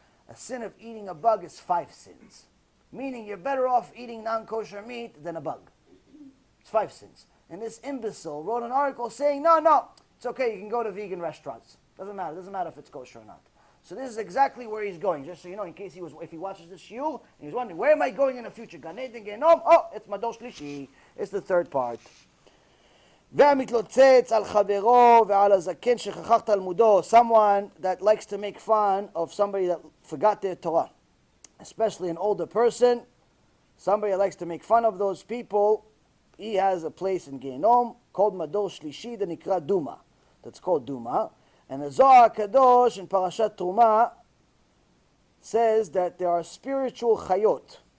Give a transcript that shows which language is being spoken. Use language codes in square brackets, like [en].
[en] A sin of eating a bug is 5 sins. Meaning you're better off eating non-kosher meat than a bug. It's 5 sins. And this imbecile wrote an article saying, no, it's okay, you can go to vegan restaurants. Doesn't matter. Doesn't matter if it's kosher or not. So this is exactly where he's going. Just so you know, in case if he watches this shiur, and he's wondering, where am I going in the future? Gan Eden, Gehinnom? Oh, it's Madosh Lishi. It's the third part. [he] והמתלוצץ על חברו ועל הזקן שכח תלמודו. [en] Someone that likes to make fun of somebody that forgot their Torah. Especially an older person. Somebody that likes to make fun of those people. He has a place in Gehinnom called Madosh Lishi, the Nikra Duma. That's called Duma. And the Zohar Kadosh in Parashat Truma says that there are spiritual chayot.